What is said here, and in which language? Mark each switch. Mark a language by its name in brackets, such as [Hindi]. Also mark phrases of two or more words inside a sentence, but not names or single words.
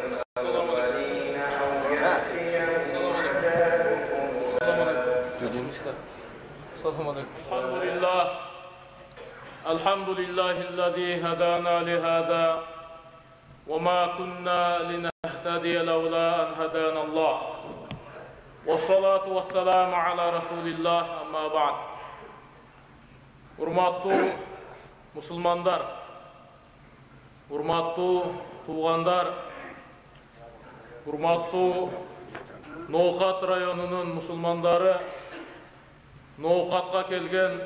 [Arabic] الحمد لله الذي هدانا لهذا وما كنا لنهتدي لولا أن هدانا الله والصلاة والسلام على رسول الله أما بعد. [Kyrgyz] Урматтуу мусулмандар, урматтуу туугандар, урматтуу Ноокат районунун мусулмандары, Ноокатка келген